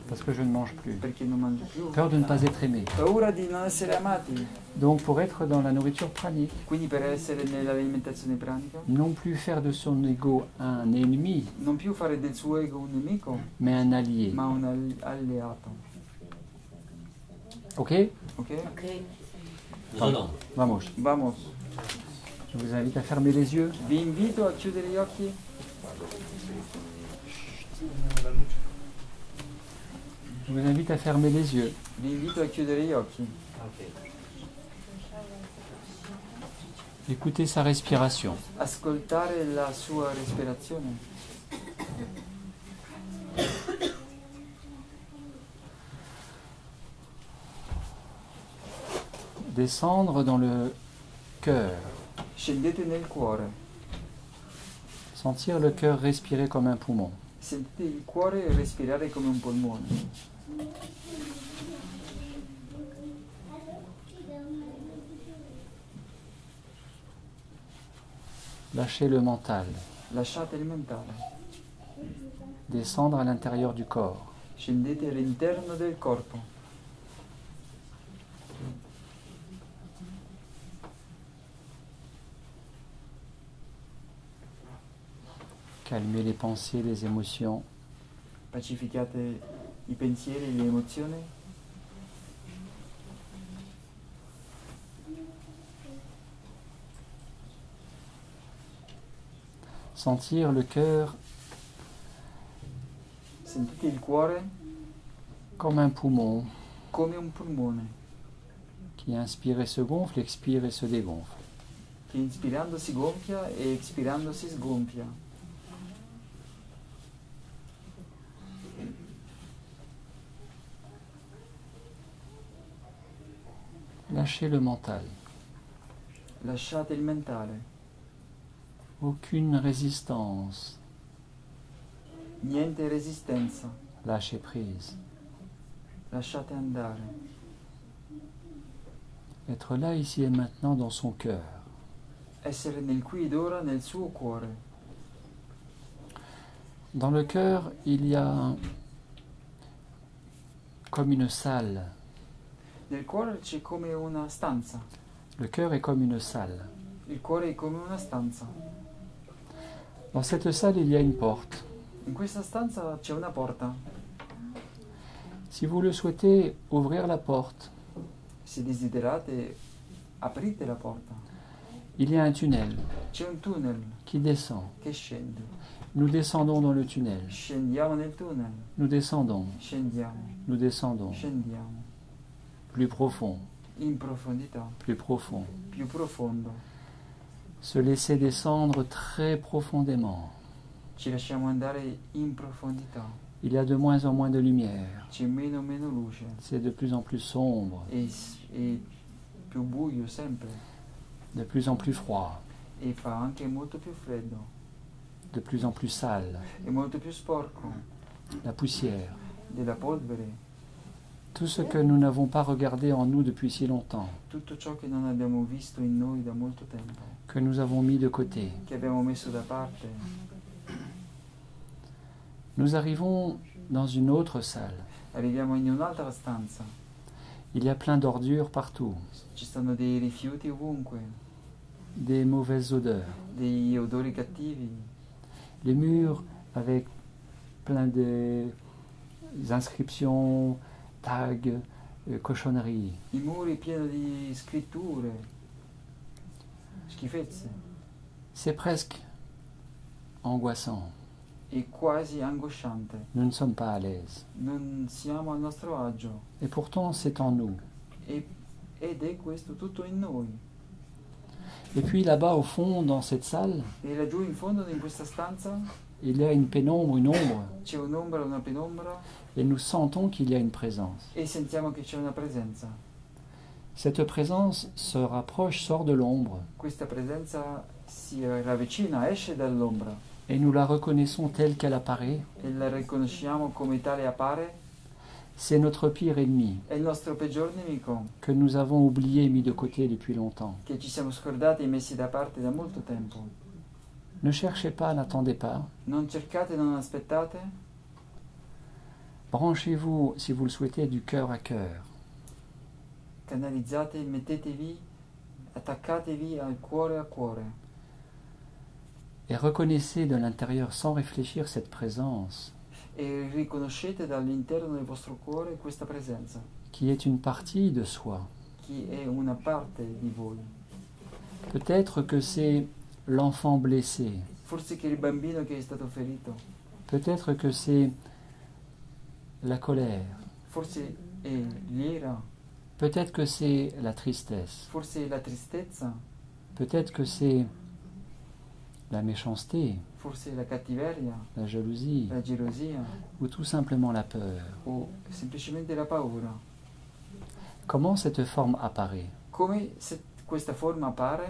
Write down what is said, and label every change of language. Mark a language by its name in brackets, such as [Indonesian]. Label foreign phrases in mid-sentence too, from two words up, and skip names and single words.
[French] Parce que je ne mange plus. [Italian] Perché non mangio più. [French] Peur de ne pas être aimé. [Italian] Paura di non essere amati. [French] Donc pour être dans la nourriture pranique, [Italian] Quindi per essere nell'alimentazione pranica, [French] non plus faire de son ego un ennemi, [Italian] non più fare del suo ego un nemico, [French] mais un allié. [Italian] ma un alleato. [French] Ok? [Italian] Ok? [Spanish] Vamos. Vamos. Vamos. [French] Je vous invite à fermer les yeux. [Italian] Vi invito a chiudere gli occhi. [French] Je vous invite à fermer les yeux. [Italian] Vi invito a chiudere gli occhi. [French] Écoutez sa respiration. [Italian] Ascoltare la sua respirazione. [French] Descendre dans le cœur. [Italian] Scendete nel cuore. [French] Sentir le cœur respirer comme un poumon. [Italian] Sentite il cuore respirare come un polmone. [French] Lâchez le mental. [Italian] Lasciate il mentale. [French] Descendre à l'intérieur du corps. [Italian] Scendete all'interno del corpo. [French] Calmez les pensées, les émotions. [Italian] Pacificate i pensieri e le emozioni. [French] Sentir le cœur [Italian] Sentite il cuore [French] comme un poumon [Italian] come un polmone [French] qui inspire et se gonfle, expire et se dégonfle. [Italian] che inspirando si gonfia e expirando si sgonfia. [French] Lâchez le mental. [Italian] Lasciate il mentale. [French] Aucune résistance. [Italian] Niente resistenza. [French] Lâchez prise. [Italian] Lasciate andare. [French] Être là, ici et maintenant dans son cœur. [Italian] Essere nel qui ed ora nel suo cuore. [French] Dans le cœur, il y a comme une salle. [Italian] Nel cuore c'è come una stanza. [French] Le cœur est comme une salle. [Italian] Il cuore è come una stanza. [French] Dans cette salle, il y a une porte. [Italian] In questa stanza c'è una porta. [French] Si vous le souhaitez, ouvrir la porte. [Italian] Se desiderate, aprite la porta. [French] Il y a un tunnel [Italian] C'è un tunnel [French] qui descend. [Italian] che scende. [French] Nous descendons dans le tunnel. [Italian] Scendiamo nel tunnel. [French] Nous descendons. [Italian] Scendiamo. [French] Nous descendons. [Italian] Scendiamo. [French] Plus profond. [Italian] In profondità. [French] Plus profond. [Italian] Più profondo. [French] Se laisser descendre très profondément. [Italian] Ci lasciamo andare in profondità. [French] Il y a de moins en moins de lumière. [Italian] C'è meno luce. [French] C'est de plus en plus sombre. [Italian] E più buio sempre. [French] De plus en plus froid. [Italian] E fa anche molto più freddo. [French] De plus en plus sale. [Italian] E molto più sporco. [French] La poussière. [Italian] Della polvere. [French] Tout ce que nous n'avons pas regardé en nous depuis si longtemps. [Italian] Tutto ciò che non abbiamo visto in noi da molto tempo. [French] Que nous avons mis de côté. [Italian] Che abbiamo messo da parte. [French] Nous arrivons dans une autre salle. [Italian] Arriviamo in un'altra stanza. [French] Il y a plein d'ordures partout. [Italian] Ci stanno dei rifiuti ovunque. [French] Des mauvaises odeurs. [Italian] Degli odori cattivi. [French] Les murs avec plein d'inscriptions, tags, cochonneries. [Italian] I muri pieni di scritture, schifezze. [French] C'est presque angoissant. [Italian] È quasi angosciante. [French] Nous ne sommes pas à l'aise. [Italian] Non siamo al nostro agio. [French] Et pourtant, c'est en nous. [Italian] Ed è questo tutto in noi. [French] Et puis là-bas, au fond, dans cette salle, [Italian] e laggiù in fondo, in questa stanza, [French] il y a une pénombre, une ombre. [Italian] C'è un'ombra, una penombra. [French] Et nous sentons qu'il y a une présence. [Italian] E sentiamo che c'è una presenza. [French] Cette présence se rapproche, sort de l'ombre. [Italian] Questa presenza si ravvicina, esce dall'ombra. [French] Et nous la reconnaissons telle qu'elle apparaît. [Italian] E la riconosciamo come tale appare. [French] C'est notre pire ennemi. [Italian] È il nostro peggior nemico. [French] Que nous avons oublié et mis de côté depuis longtemps. [Italian] Che ci siamo scordati e messi da parte da molto tempo. [French] Ne cherchez pas, n'attendez pas. [Italian] Non cercate, non aspettate. [French] Branchez-vous, si vous le souhaitez, du cœur à cœur. [Italian] Canalizzate, mettetevi, attaccatevi al cuore a cuore. [French] Et reconnaissez de l'intérieur, sans réfléchir, cette présence. [Italian] E riconoscete dall'interno del vostro cuore questa presenza. [French] Qui est une partie de soi. [Italian] Qui è una parte di voi. [French] Peut-être que c'est l'enfant blessé. [Italian] Forse che il bambino che è stato ferito. [French] Peut-être que c'est la colère. [Italian] Forse è l'ira. [French] Peut-être que c'est la tristesse. [Italian] Forse è la tristezza. [French] Peut-être que c'est la méchanceté. [Italian] Forse è la cattiveria. [French] La jalousie. [Italian] La gelosia. [French] Ou tout simplement la peur. [Italian] O semplicemente la paura. [French] Comment cette forme apparaît? [Italian] Come questa forma appare?